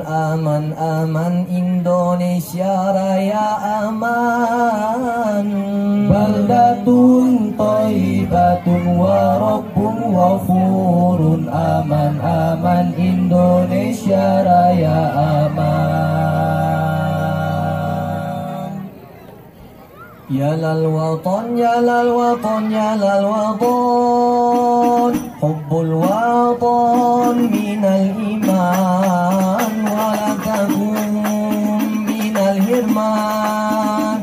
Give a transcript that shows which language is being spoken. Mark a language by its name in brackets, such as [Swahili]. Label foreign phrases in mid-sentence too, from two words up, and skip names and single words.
[Indonesian] Aman, aman Indonesia Raya aman. [Arabic] بلدة طيبة ورب غفور. [Indonesian] Aman, aman Indonesia Raya aman. [Arabic] يا للوطن يا للوطن يا للوطن. حب الوطن من الإيمان. ولا تكن من الحرمان.